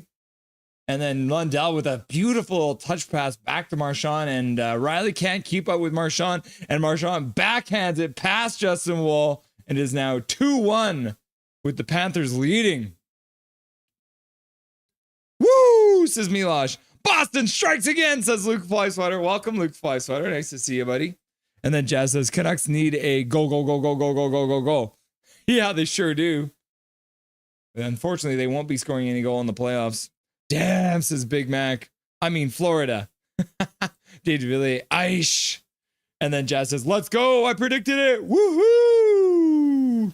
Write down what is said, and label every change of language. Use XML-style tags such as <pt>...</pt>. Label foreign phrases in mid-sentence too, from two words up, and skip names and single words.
<en>And then Lundell with a beautiful touch pass back to Marchand, and Riley can't keep up with Marchand, and Marchand backhands it past Justin Woll, and is now 2-1 with the Panthers leading. says Milosh. Boston strikes again, says Luke Flysweater. Welcome, Luke Flysweater. Nice to see you, buddy. And then Jazz says, Canucks need a go, go, go, go, go, go, go, go, go. Yeah, they sure do. But unfortunately, they won't be scoring any goal in the playoffs. Damn, says Big Mac. I mean, Florida. Dave DeVilliers, Aish. And then Jazz says, let's go. I predicted it. Woohoo.</en>